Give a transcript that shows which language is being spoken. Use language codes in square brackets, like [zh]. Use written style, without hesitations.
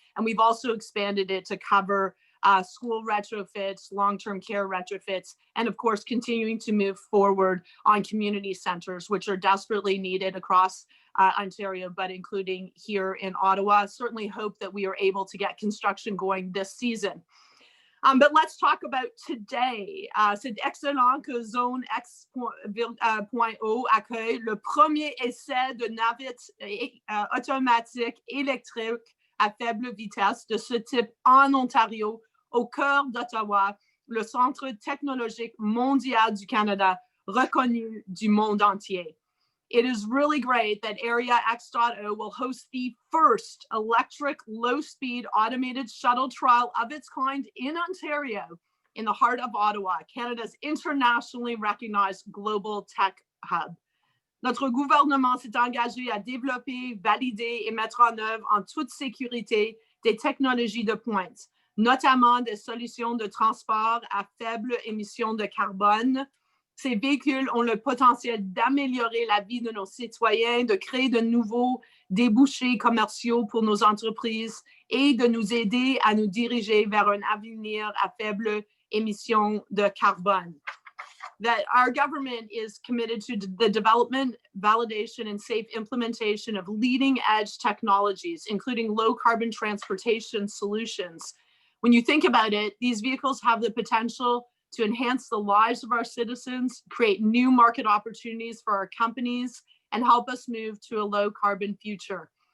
[en] And we've also expanded it to cover school retrofits, long-term care retrofits, and of course, continuing to move forward on community centers, which are desperately needed across Ontario, but including here in Ottawa. Certainly hope that we are able to get construction going this season. But let's talk about today. [fr] C'est excellent que Zone X.O accueille le premier essai de navette automatique électrique à faible vitesse de ce type en Ontario, au cœur d'Ottawa, le centre technologique mondial du Canada, reconnu du monde entier. [en] It is really great that Area X.O will host the first electric low-speed automated shuttle trial of its kind in Ontario, in the heart of Ottawa, Canada's internationally recognized global tech hub. [fr] Notre gouvernement s'est engagé à développer, valider et mettre en œuvre en toute sécurité des technologies de pointe, notamment des solutions de transport à faible émission de carbone. Ces véhicules ont le potentiel d'améliorer la vie de nos citoyens, de créer de nouveaux débouchés commerciaux pour nos entreprises et de nous aider à nous diriger vers un avenir à faible émission de carbone. [en] That our government is committed to the development, validation, and safe implementation of leading-edge technologies, including low-carbon transportation solutions. When you think about it, these vehicles have the potential to enhance the lives of our citizens, create new market opportunities for our companies, and help us move to a low-carbon future.